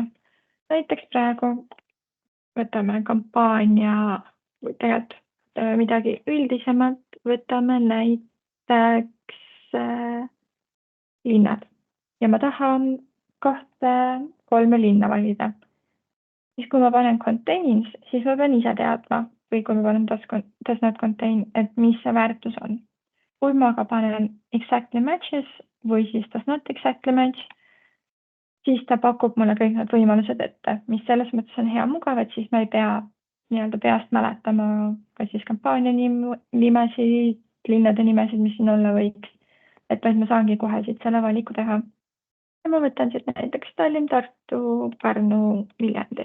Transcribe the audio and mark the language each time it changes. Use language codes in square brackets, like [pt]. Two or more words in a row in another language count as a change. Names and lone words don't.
[et] Näiteks praegu võtame kampaania või tegelikult midagi üldisemalt, võtame näiteks linnad ja ma tahan 2-3 linna valida. Siis kui ma panen contains, siis ma pean ise teadma või kui ma panen [en] does not contain, [et] et mis see väärtus on. Kui ma aga panen [en] exactly matches [et] või siis [en] does not exactly match, [et] siis ta pakub mulle kõik need võimalused ette, mis selles mõttes on hea mugav, et siis ma ei pea nii-öelda peast mäletama ka siis kampaania nimesid, linnade nimesid, mis siin olla võiks, et vaid ma saangi kohe siit selle valiku teha. Ja ma võtan siit näiteks Tallinn, Tartu, Pärnu, Viljandi.